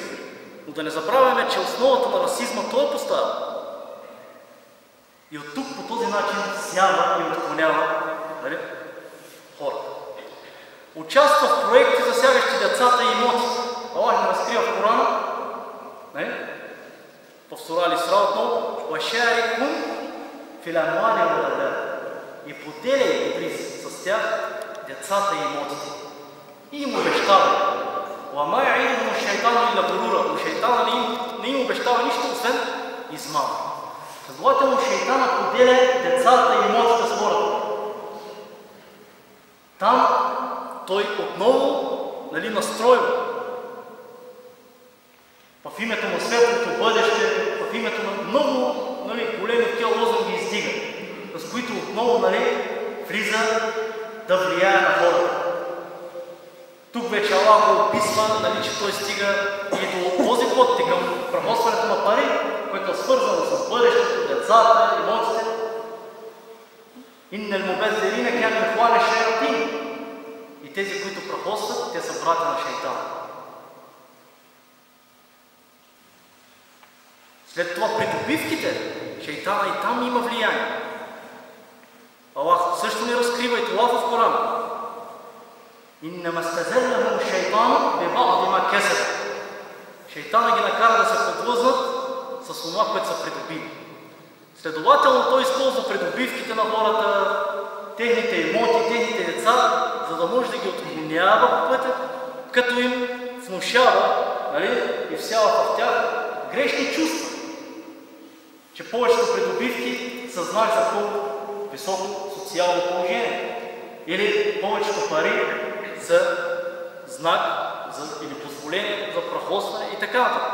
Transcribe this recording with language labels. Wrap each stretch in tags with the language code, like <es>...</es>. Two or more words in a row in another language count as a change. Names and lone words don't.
<bg>Но да не забравяме, че основата на расизма той е поставен. И от тук по този начин сява и отклонява хората. Участва в проекти, засягащи децата и имотите. Аллах ни разкрива в Корана, в сура Ал-Исра отново:</bg> <ar>وَشَارِكُمْ فِي الْأَمْوَالِ وَالْأَوْلَادِ.</ar> <bg>И поделяй Иблис с тях децата и имотите. И им обещава:</bg> <ar>وَمَا يَعِدُهُمُ الشَّيْطَانُ إِلَّا غُرُورًا.</ar> <bg>Но шейтана не им обещава нищо, освен измама. Следователно, шейтана поделя децата и имотите с хората. Там той отново настройва в името на светлото бъдеще, в името на много големи такива лозунги издига, с които отново влиза да влияе на хората. Тук вече Аллах го описва, че той стига и до този подтик към прахосването на пари, което е свързано с бъдещето, децата, имотите.</bg> <ar>إن المبذرين كانوا إخوان الشياطين.</ar> <bg>И тези, които прахосват, те са брати на шейтана. След това придобивките, шейтана и там има влияние. Аллах също ни разкрива и това в Корана.</bg> <ar>إنما استزلهم الشيطان ببعض ما كسبوا.</ar> <bg>Шейтана ги накара да се подлъзнат с това, което са придобили. Следователно, той използва придобивките на хората, техните имоти, техните деца, за да може да ги отклонява по пътя, като им внушава и всява в тях грешни чувства, че повечето придобивки са знак за по-високо социално положение или повечето пари за знак или позволение за прахосване и така нататък.</bg>